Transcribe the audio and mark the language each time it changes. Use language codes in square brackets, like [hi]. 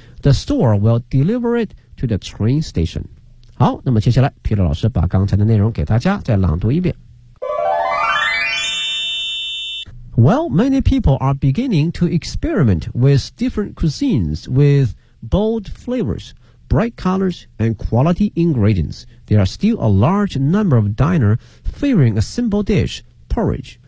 [en] The store will deliver it to the train station. [zh] 好，那么接下来皮特老师把刚才的内容给大家再朗读一遍。 [en] Well, many people are beginning to experiment with different cuisines with bold flavors, bright colors, and quality ingredients. There are still a large number of diners favoring a simple dish, porridge.